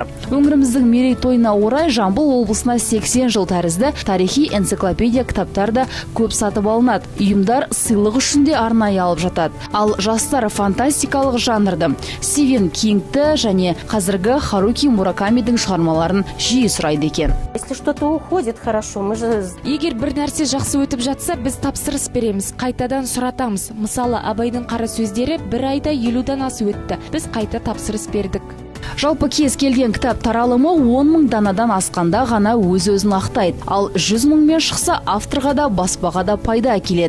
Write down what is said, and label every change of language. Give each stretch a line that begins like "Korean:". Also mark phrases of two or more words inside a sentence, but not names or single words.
Kazakh: Өңіріміздің мерейтойына орай Жамбыл облысына 80 жыл тәрізді тарихи энциклопедия кітаптарда көп сатып алынады. Үйімдар сыйлық үшін де арнайы алып жатады. Ал жастар фантастикалық жанрды, Стивен Кингті және қазіргі Харуки Муракамидің шығармаларын жиі сұрайды екен.
Russian: Если что-то уходит хорошо, мы же...
Kazakh: Егер бір нәрсе жақсы өтіп жатса, біз тапсырыс береміз, қайтадан сұратамыз. Мысалы, Абайдың қара сөздері 1 айда 50-дан асып өтті. Біз қайта тапсырыс бердік. Жалпы кез келген кітап таралымы 10 000 данадан асқанда ғана өз-өзін ақтайды. Ал 100 000-мен шықса авторға да баспаға да пайда әкеледі.